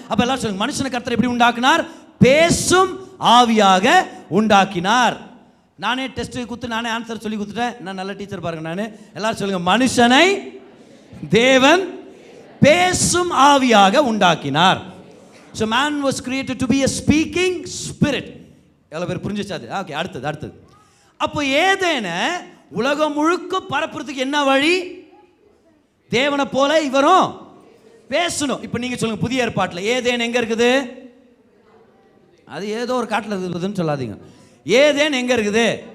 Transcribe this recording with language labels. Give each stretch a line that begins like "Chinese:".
Tamil: அப்ப எல்லாரும் சொல்லுங்க, மனுஷனை கர்த்தர் எப்படி உண்டாக்கினார்? பேசும் ஆவியாக உண்டாக்கினார். நானே டெஸ்ட் குத்து நானே ஆன்சர் சொல்லி கொடுத்துட்டேன். நான் நல்ல டீச்சர் பாருங்க. நான் எல்லாரும் சொல்லுங்க, மனுஷனை தேவன் பேசும் ஆவியாக உண்டாக்கினார்.
English: So man was created to be a speaking spirit.
Tamil: எவ்வளவு பேர் புரிஞ்சுச்சா அது? ஓகே, அடுத்தது. அப்போ ஏதேனை உலகம் முழுக்க பரப்புறதுக்கு என்ன வழி? தேவனை போல இவரும் பேசணும். இப்போ நீங்க சொல்லுங்க, புதிய ஏற்பாட்டில் ஏதேன் எங்க இருக்குது? அது ஏதோ ஒரு காட்டில் இருக்குதுன்னு சொல்லாதீங்க. ஏதேன் எங்க இருக்குது?